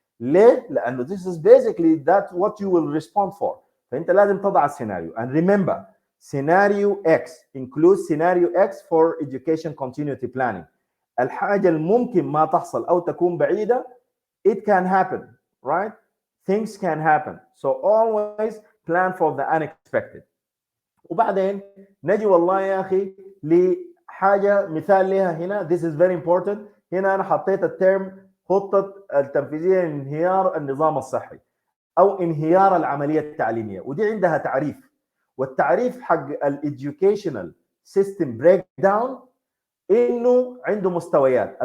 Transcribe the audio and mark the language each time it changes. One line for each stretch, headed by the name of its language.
Arabic: ليه؟ لانه
English: this is basically that what you will respond for.
Arabic: فانت لازم تضع السيناريو
English: and remember scenario X includes scenario X for education continuity planning.
Arabic: الحاجه الممكن ما تحصل او تكون بعيده
English: it can happen, right? Things can happen. So always plan for the unexpected.
Arabic: وبعدين نجي والله يا اخي لحاجه مثال لها هنا
English: this is very important.
Arabic: هنا انا حطيت الترم خطه التنفيذيه لانهيار النظام الصحي او انهيار العمليه التعليميه، ودي عندها تعريف. والتعريف حق الeducational system breakdown انه عنده مستويات.